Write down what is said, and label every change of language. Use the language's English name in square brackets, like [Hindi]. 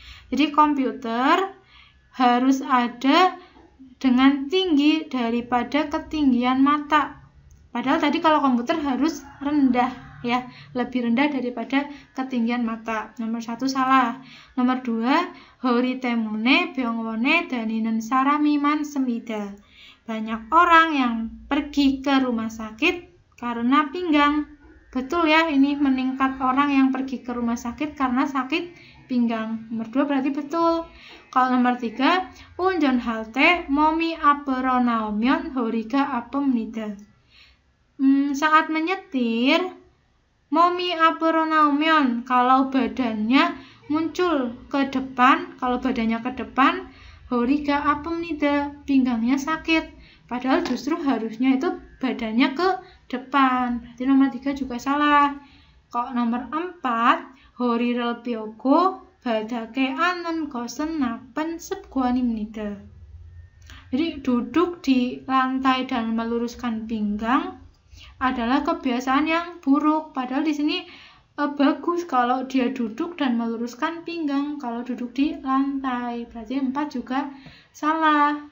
[Indonesian] Jadi komputer harus ada dengan tinggi daripada ketinggian mata. Padahal tadi kalau komputer harus rendah, ya, lebih rendah daripada ketinggian mata. Nomor 1 salah. Nomor 2, [Korean] 허리 때문에 병원에 다니는 사람이 많습니다. [Indonesian] Banyak orang yang pergi ke rumah sakit karena pinggang. Betul ya, ini meningkat orang yang pergi ke rumah sakit karena sakit pinggang. Nomor 2 berarti betul. Kalau nomor 3, [Korean] 운전할 때 몸이 앞으로 나오면 허리가 아픕니다. [Indonesian] Saat menyetir, [Korean] 몸이 앞으로 나오면, [Indonesian] kalau badannya muncul ke depan, kalau badannya ke depan, [Korean] 허리가 아픕니다, [Indonesian] pinggangnya sakit. Padahal justru harusnya itu badannya ke depan. Berarti nomor 3 juga salah. Kalau nomor 4, [Korean] 허리를 펴고 바닥에 앉는 것은 나쁜 습관입니다. [Indonesian] Jadi duduk di lantai dan meluruskan pinggang adalah kebiasaan yang buruk. Padahal di sini bagus kalau dia duduk dan meluruskan pinggang kalau duduk di lantai. Berarti 4 juga salah.